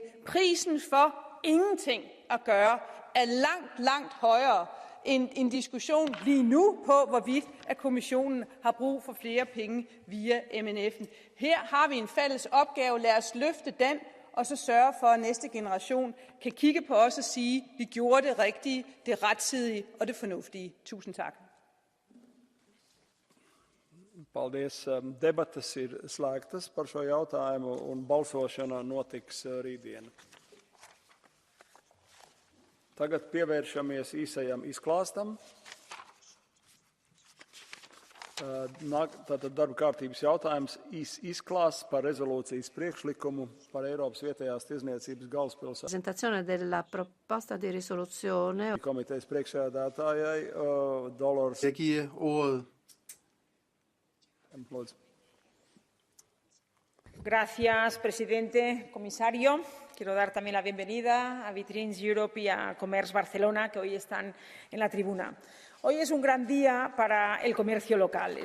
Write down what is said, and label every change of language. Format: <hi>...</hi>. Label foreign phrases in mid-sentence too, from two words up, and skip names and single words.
<da>Prisen for ingenting at gøre er langt, langt højere end en diskussion lige nu på, hvorvidt at kommissionen har brug for flere penge via MNF'en. Her har vi en fælles opgave. Lad os løfte den, og så sørge for, at næste generation kan kigge på os og sige, at vi gjorde det rigtige, det rettidige og det fornuftige. Tusind tak.</da> <lv>Paldies. Debates ir slēgtas par šo jautājumu, un balsošana notiks rītdien. Tagad pievēršamies īsajam izklāstam. Tātad darba kārtības jautājums izklāsts par rezolūcijas priekšlikumu par Eiropas vietējās tirzniecības galvaspilsētu.</lv> <it>Presentazione della proposta di risoluzione.</it> <lv>Komitejas priekšsēdētājai Dolores.</lv> <da>Jeg giver ordet.</da> <es>Gracias, presidente, comisario. Quiero dar también la bienvenida a Vitrines Europe y a Commerce Barcelona, que hoy están en la tribuna. Hoy es un gran día para el comercio local.</es>